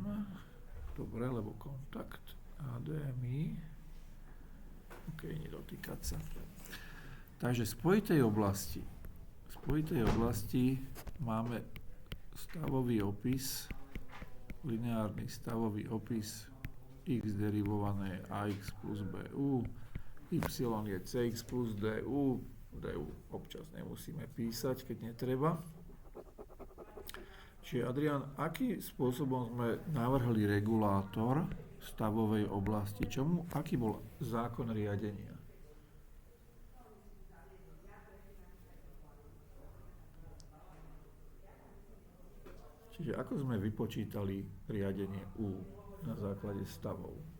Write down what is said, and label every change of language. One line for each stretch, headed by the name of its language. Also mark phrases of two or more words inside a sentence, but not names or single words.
Slovak: Dobre, lebo kontakt HDMI. OK, nedotýkať sa. Takže v spojitej oblasti máme stavový opis, lineárny stavový opis x derivované ax plus bu, y je cx plus du, du občas nemusíme písať, keď netreba. Čiže Adrián, akým spôsobom sme navrhli regulátor stavovej oblasti? Aký bol zákon riadenia? Čiže ako sme vypočítali riadenie U na základe stavov?